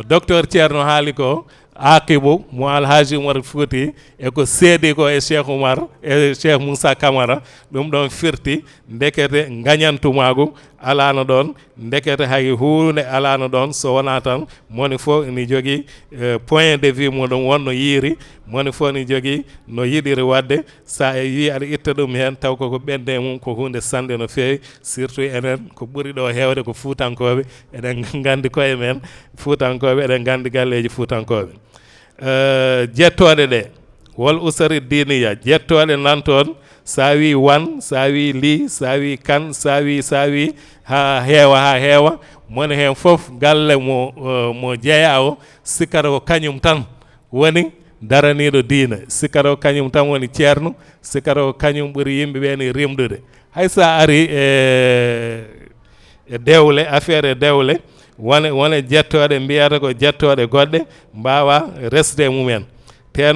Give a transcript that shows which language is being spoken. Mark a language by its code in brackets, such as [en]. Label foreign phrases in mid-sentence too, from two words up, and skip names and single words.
[ff] docteur Ceerno haali ko akibu mo Alhaji Oumar Fouti e ko seedi ko e Cheikh Oumar e Cheikh Moussa Camara ɗum ɗon firti ndekete gañantumagu alano ɗon ndekete hay hunde alano ɗon so wona tan moni fof ni jogui [fr] point de vue [ff] muɗum wonno yiiri moni fof ni jogui no yiɗiri wadde sa e wi aɗa itta ɗum hen taw koko ɓende mum ko hunde sanɗe no fewi surtout enen ko ɓuuri ɗo hewde ko fuutankoɓe eɗen gandi koye men fuutankoɓe eɗen gandi galleji fuutankoɓe jettoɗe ɗe wol usari diniya jettoɗe nan toon sa wi wan sa wi li sa wi kan sa wi ha heewa moni hen foof galle mo jeeya o sikkata ko kañum tan woni daraniɗo diina sikkata ko kañum tan woni ceerno sikkata ko kañum ɓuuri yimɓeɓe ni rimdude hay sa ari e dewle affaire e dewle wone jettoɗe mbiyata ko jettoɗe goɗɗe mbawa resde mumen te